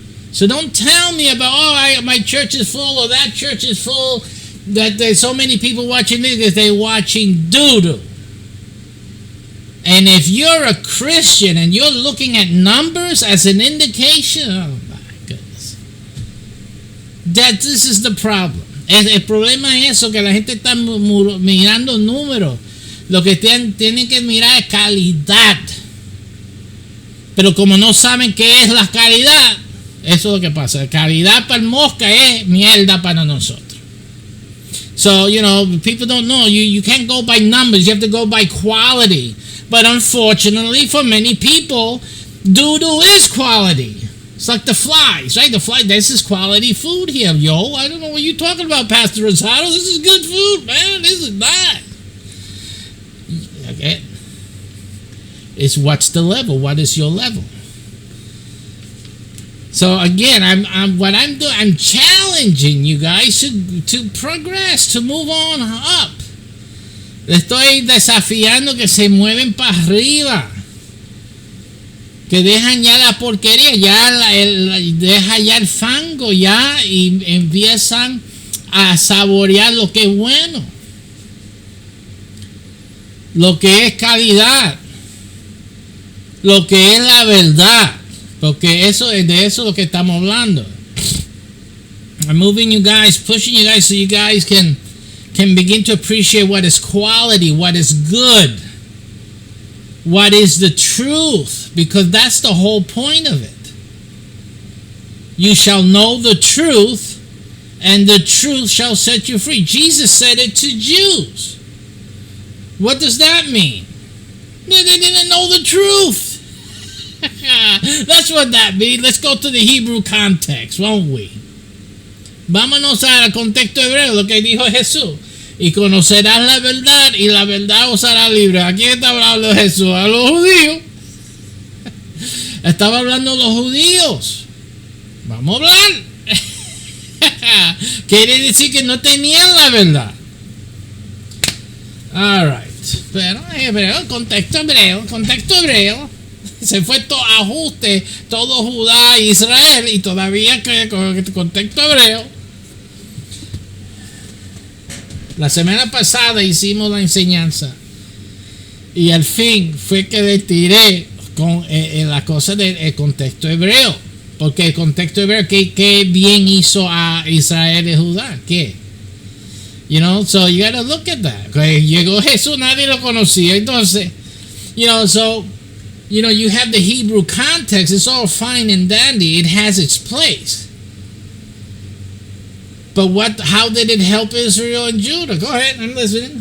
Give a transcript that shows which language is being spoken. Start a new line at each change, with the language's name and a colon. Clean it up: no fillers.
English: So don't tell me about, oh, my church is full or that church is full, that there's so many people watching this because they're watching doo-doo. And if you're a Christian and you're looking at numbers as an indication, oh my goodness, that this is the problem.
Spanish: El problema es eso, que la gente está mirando números. Lo que tienen que mirar es calidad. Pero como no saben qué es la calidad, eso es lo que pasa. Calidad para el mosca es mierda para nosotros.
English: So, you know, people don't know. You can't go by numbers. You have to go by quality. But unfortunately, for many people, doo-doo is quality. It's like the flies, right? The fly, this is quality food here, yo. I don't know what you're talking about, Pastor Rosado. This is good food, man. This is nice. Okay. It's what's the level? What is your level? So again, I'm challenging you guys to progress, to move on up.
Spanish: Le estoy desafiando que se mueven para arriba, que dejan ya la porquería, deja ya el fango ya y empiezan a saborear lo que es bueno, lo que es calidad, lo que es la verdad, porque de eso es lo que estamos hablando.
English: I'm moving you guys, pushing you guys so you guys can begin to appreciate what is quality, what is good, what is the truth, because that's the whole point of it. You shall know the truth, and the truth shall set you free. Jesus said it to Jews. What does that mean? They didn't know the truth. That's what that means. Let's go to the Hebrew context, won't we?
Spanish: Vámonos al contexto hebreo, lo que dijo Jesús. Y conocerás la verdad, y la verdad os hará libre. ¿A quién está hablando Jesús? A los judíos. Estaba hablando a los judíos. Vamos a hablar. Quiere decir que no tenían la verdad.
English: All right.
Spanish: Pero hebreo, contexto hebreo. Se fue todo ajuste, todo Judá, Israel, y todavía que con el contexto hebreo. La semana pasada hicimos la enseñanza y al fin fue que le tiré con la cosa del contexto hebreo, porque el contexto hebreo, ¿qué bien hizo a Israel y Judá? ¿Qué?
English: You know, so you gotta look at that.
Spanish: Llegó Jesús, nadie lo conocía, entonces,
English: you know, so, you know, you have the Hebrew context. It's all fine and dandy. It has its place. But how did it help Israel and Judah? Go ahead, I'm listening.